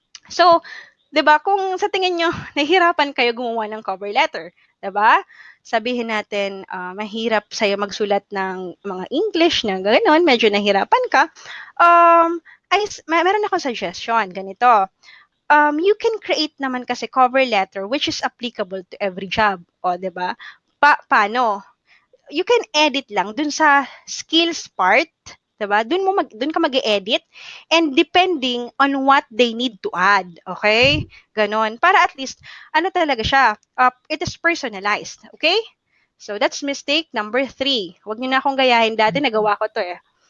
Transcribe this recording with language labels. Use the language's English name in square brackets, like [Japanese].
[Filipino] So, 'di ba, kung sa tingin nyo nahihirapan kayo gumawa ng cover letter, 'di ba? Sabihin natin, mahirap sa'yo magsulat ng mga English na gano'n, medyo nahirapan ka. Meron akong suggestion, ganito. [English] You can create naman kasi cover letter which is applicable to every job. O, 'di ba? [Filipino] Paano? [English] You can edit lang dun sa skills part, 'di ba? Dun ka mag-edit and depending on what they need to add, okay? Ganon. [Filipino] Para at least ano talaga siya, [English] it is personalized, [Filipino] okay? [English] So that's mistake number 3. [Filipino] Huwag niyo na akong gayahin, dati nagawa ko 'to eh.